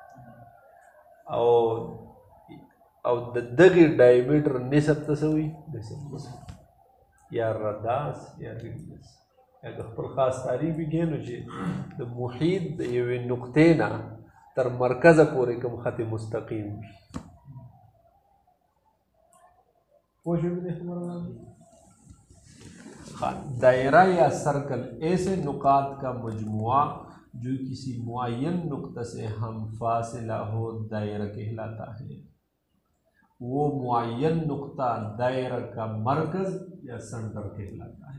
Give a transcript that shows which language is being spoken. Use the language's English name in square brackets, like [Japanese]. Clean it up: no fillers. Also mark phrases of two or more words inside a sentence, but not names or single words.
[Pashto] او د دغې ډایمیټر نصف ته څه وایي نصف یا رداس یا ریډیس یا د خپل خاص تعریف یې کې نو چې د محیط د یوې نقطې نه تر مرکزه پورې کوم خط مستقیم وي پوه شوې دې خبره [Urdu] دائرہ یا سرکل ایسے نکات کا مجموعہ جو کسی معین نقطہ سے ہم فاصلہ ہو دائرہ کہلاتا ہے. وہ معین نقطہ دائرہ کا مرکز یا سینٹر کہلاتا ہے.